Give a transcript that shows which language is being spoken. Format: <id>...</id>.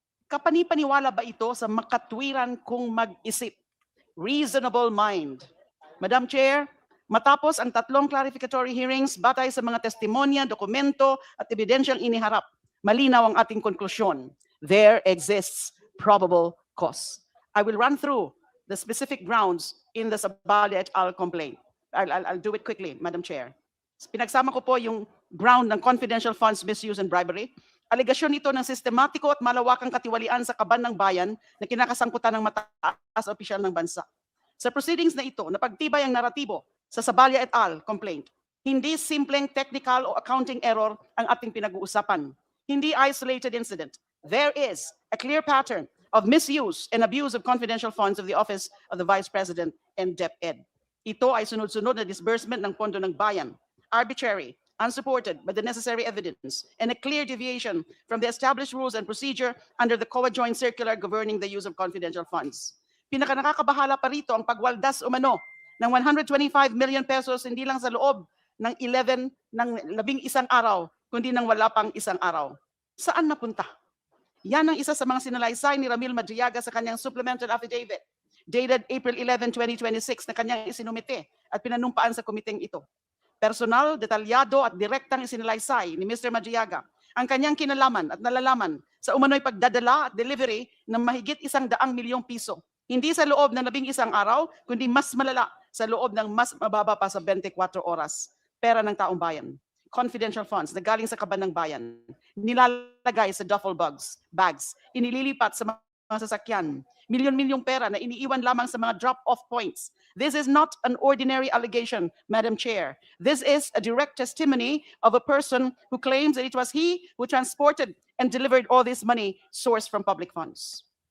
<tl>Kapani-paniwala ba ito sa makatwiran kung mag-isip?</tl> <en>Reasonable mind.</en> <tl>Madam Chair, matapos ang 3 clarificatory hearings batay sa mga testimonya, dokumento at ebidensyang iniharap, malinaw ang ating konklusyon.</tl> <en>There exists probable cause. I will run through the specific grounds in the Sabalia et al. Complaint. I'll do it quickly, Madam Chair.</en> <tl>Pinagsama ko po yung ground ng</tl> <en>confidential funds misuse and bribery.</en> <tl>Alegasyon ito ng sistematiko at malawakang katiwalian sa kaban ng bayan na kinakasangkutan ng mataas na opisyal ng bansa. Sa proceedings na ito, napagtibay ang naratibo sa Sabalia et al. Complaint. Hindi simpleng technical o accounting error ang ating pinag-uusapan. Hindi isolated incident.</tl> <en>There is a clear pattern of misuse and abuse of confidential funds of the Office of the Vice President and DepEd.</en> <tl>Ito ay sunod-sunod na disbursement ng pondo ng bayan.</tl> <en>Arbitrary, unsupported by the necessary evidence, and a clear deviation from the established rules and procedure under the COA Joint Circular governing the use of confidential funds.</en> <tl>Pinakanakakabahala pa rito ang pagwaldas umano ng 125 million pesos hindi lang sa loob ng 11 araw, kundi ng wala pang isang araw. Saan napunta? Yan ang isa sa mga sinalaysay ni Ramil Madriaga sa kanyang supplemental affidavit dated April 11, 2026 na kanyang isinumite at pinanumpaan sa komiteng ito. Personal, detalyado at direktang isinalaysay ni Mr. Madriaga ang kanyang kinalaman at nalalaman sa umano'y pagdadala at delivery ng mahigit 100 milyong piso. Hindi sa loob ng 11 araw, kundi mas malala sa loob ng mas mababa pa sa 24 oras. Pera ng taong bayan. Confidential funds na galing sa kaban ng bayan, nilalagay sa duffel bags, inililipat sa mga sasakyan, milyon-milyong pera na iniiwan lamang sa mga drop-off points.</tl> <en>This is not an ordinary allegation, Madam Chair. This is a direct testimony of a person who claims that it was he who transported and delivered all this money sourced from public funds.</en>